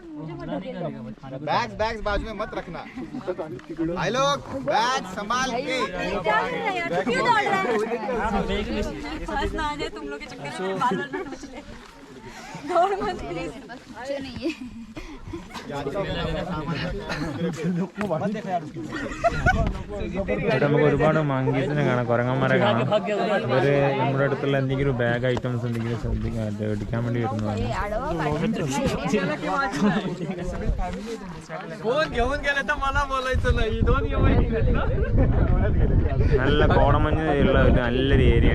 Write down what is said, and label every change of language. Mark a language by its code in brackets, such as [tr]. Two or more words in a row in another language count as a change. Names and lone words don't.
[hi] बैग्स बाजू में मत रखना। भाई लोग बैग संभाल के। क्यों दौड़ रहे हैं? फंस ना जाए तुम लोग के चक्कर में, बादल ना नोच ले। दौड़ मत प्लीज। अच्छा नहीं है। [ml] ഇവിടെ നമുക്ക് ഒരുപാട് മങ്കീസിനെ കാണാം, കുരങ്ങന്മാരെ കാണാം. ഇവർ നമ്മുടെ അടുത്തുള്ള എന്തെങ്കിലും [en] bag items [ml] എന്തെങ്കിലും എടുക്കാൻ വേണ്ടി വരുന്നതാണ്. നല്ല കോടമഞ്ഞ് ഉള്ള ഒരു നല്ലൊരു ഏരിയയാണ്.